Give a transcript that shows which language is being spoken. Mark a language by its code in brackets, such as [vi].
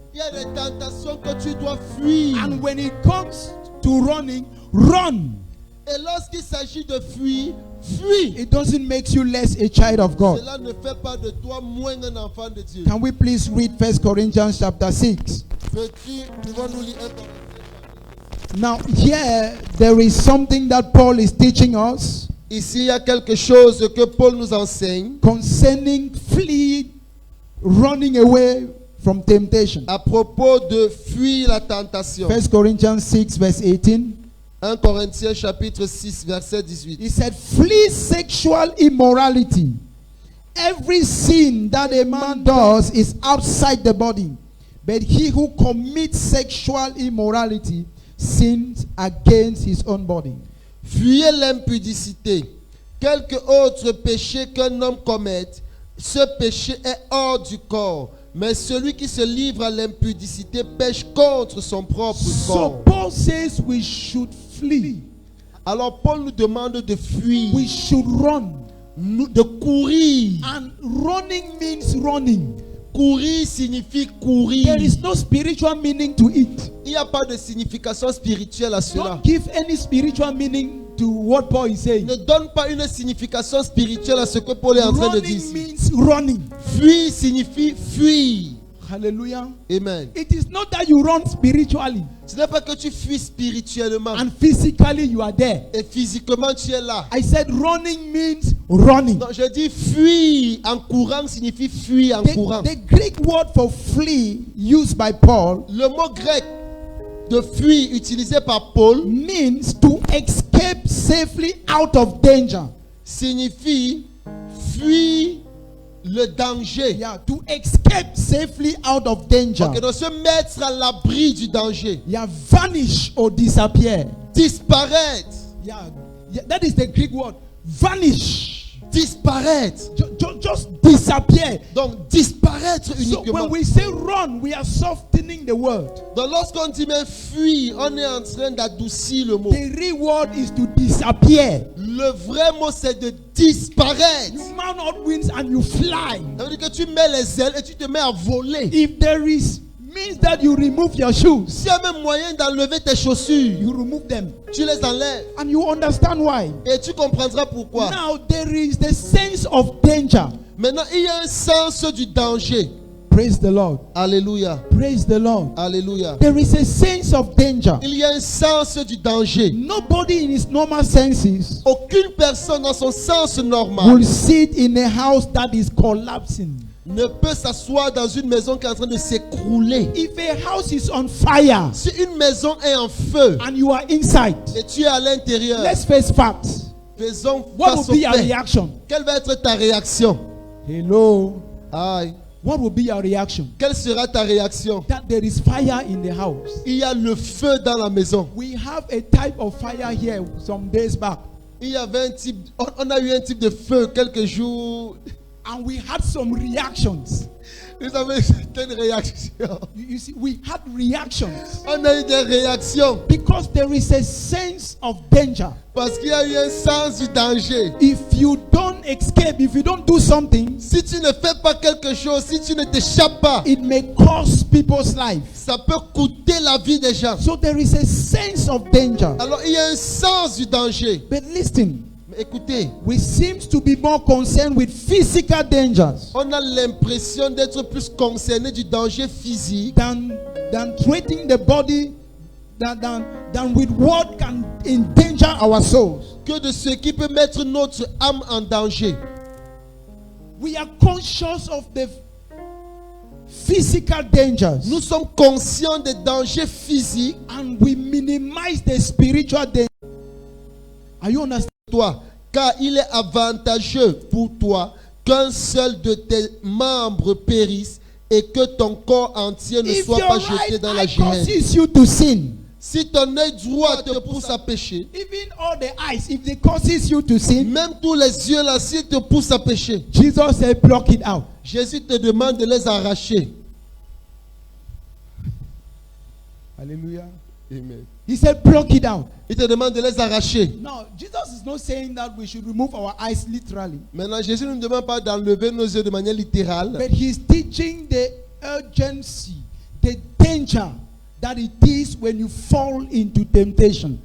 [fr] Il y a des tentations que tu dois fuir. [en] And when it comes to running, run. [fr] Et lorsqu'il s'agit de fuir, fuis. [en] It doesn't make you less a child of God. [fr] Cela ne fait pas de toi moins un enfant de Dieu. [en] Can we please read 1 Corinthians chapter 6? [fr] Pouvons-nous lire 1 Corinthiens? [en] Now here there is something that Paul is teaching us [fr] Ici, il y a quelque chose que Paul nous enseigne [en] concerning running away from temptation. [fr] à propos de fuir la tentation. [en] 1 Corinthians 6 verse 18. [fr] 1 Corinthiens chapitre 6 verset 18. [en] He said, flee sexual immorality. Every sin that a man does is outside the body. But he who commits sexual immorality sins against his own body. [fr] Fuyez l'impudicité. Quelque autre péché qu'un homme commette, ce péché est hors du corps. Mais celui qui se livre à l'impudicité pêche contre son propre [en] So [fr] corps. [en] Paul says we should flee. [fr] Alors Paul nous demande de fuir, [en] We should run. [fr] de courir. [en] And running means running. [fr] Courir signifie courir. [en] There is no spiritual meaning to it. [fr] Il n'y a pas de signification spirituelle à cela. [en] Don't give any spiritual meaning to what Paul is saying. [fr] Ne donne pas une signification spirituelle à ce que Paul est en train de dire. [en] Running [fr] ici. [en] means running. [fr] Fuir signifie fuir. [en] Hallelujah. [fr] Amen. [en] It is not that you run spiritually [fr] Ce n'est pas que tu fuis spirituellement [en] and physically you are there. [fr] et physiquement tu es là. [en] I said running means running. [fr] Non, je dis fuir en courant signifie fuir en courant. [en] The Greek word for flee used by Paul [fr] Le mot grec de fuir utilisé par Paul [en] means to escape safely out of danger. [fr] signifie fuir le danger. [en] Yeah, to escape safely out of danger. [fr] Ok, donc se mettre à l'abri du danger. [en] Yeah, vanish or disappear. [fr] Disparaître. [en] Yeah, that is the Greek word. Vanish. [fr] Disparaître. [en] Just disappear. [fr] Donc disparaître [en] So [fr] uniquement. [en] when we say run, we are softening the word. [fr] Donc lorsqu'on dit même fuir, on est en train d'adoucir le mot. [en] The real word is to disappear. [fr] Le vrai mot c'est de disparaître. [en] You mount up wings and you fly. [fr] Ça veut dire que tu mets les ailes et tu te mets à voler. [en] If there is means that you remove your shoes, [fr] S'il y a même moyen d'enlever tes chaussures, [en] you remove them. [fr] tu les enlèves. [en] And you understand why. [fr] Et tu comprendras pourquoi. [en] Now there is the sense of danger. [fr] Maintenant, il y a un sens du danger. [en] Praise the Lord. [fr] Alléluia. [en] Praise the Lord. [fr] Alléluia. [en] There is a sense of danger. [fr] Il y a un sens du danger. [en] Nobody in his normal senses [fr] Aucune personne dans son sens normal [en] will sit in a house that is collapsing. [fr] ne peut s'asseoir dans une maison qui est en train de s'écrouler. [en] If a house is on fire [fr] Si une maison est en feu [en] and you are inside, [fr] et tu es à l'intérieur, [en] let's face facts. [fr] faisons [en] What [fr] face [en] will [fr] au [en] be your [fr] fait. [en] reaction? [fr] Quelle va être ta réaction? [en] Hello. Aïe. What will be your reaction? [fr] Quelle sera ta réaction? [en] That there is fire in the house. [fr] Il y a le feu dans la maison. [en] We have a type of fire here some days back, [fr] Il y avait un type, on a eu un type de feu quelques jours. [en] and we had some reactions. [fr] Vous avez certaines réactions. [en] You see, we had reactions [fr] On a eu des réactions [en] because there is a sense of danger. [fr] parce qu'il y a eu un sens du danger. [en] If you don't escape, if you don't do something, [fr] Si tu ne fais pas quelque chose, si tu ne t'échappes pas, [en] it may cost people's life. [fr] ça peut coûter la vie des gens. [en] So there is a sense of danger. [fr] Alors il y a un sens du danger. [en] But listen, [fr] Mais écoutez, [en] we seem to be more concerned with physical dangers [fr] on a l'impression d'être plus concerné du danger physique [en] than treating the body than with what can endanger our souls. [fr] que de ce qui peut mettre notre âme en danger. [en] We are conscious of the physical dangers [fr] Nous sommes conscients des dangers physiques. [en] and we minimize the spiritual danger. Are you understanding? [fr] Toi, car il est avantageux pour toi qu'un seul de tes membres périsse et que ton corps entier ne [en] If [fr] soit [en] your [fr] pas jeté [en] right [fr] dans la [en] eye [fr] géhenne. [en] causes you to sin, [fr] Si ton œil droit te pousse à pécher, [en] even all the eyes, if they causes you to sin, [fr] même tous les yeux là, s'ils te poussent à pécher, [en] Jesus said, pluck it out. [fr] Jésus te demande de les arracher. [en] Hallelujah. [fr] Amen. [en] He said, pluck it out. [fr] Il te demande de les arracher. [en] Now, Jesus is not saying that we should remove our eyes literally, [fr] Maintenant, Jésus ne nous demande pas d'enlever nos yeux de manière littérale, [en] but he's teaching the urgency, the danger that it is when you fall into temptation,